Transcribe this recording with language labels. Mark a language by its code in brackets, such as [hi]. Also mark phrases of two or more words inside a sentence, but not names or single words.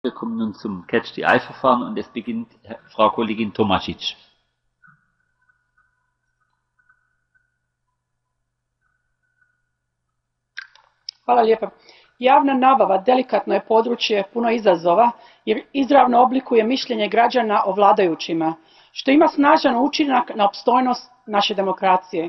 [de] Wir kommen nun zum Catch-the-Eye-Verfahren und es beginnt Frau Kollegin Tomašić. [hr] Hvala lijepa. Javna nabava delikatno je područje puno izazova jer izravno oblikuje mišljenje građana o vladajućima, što ima snažan učinak na opstojnost naše demokracije.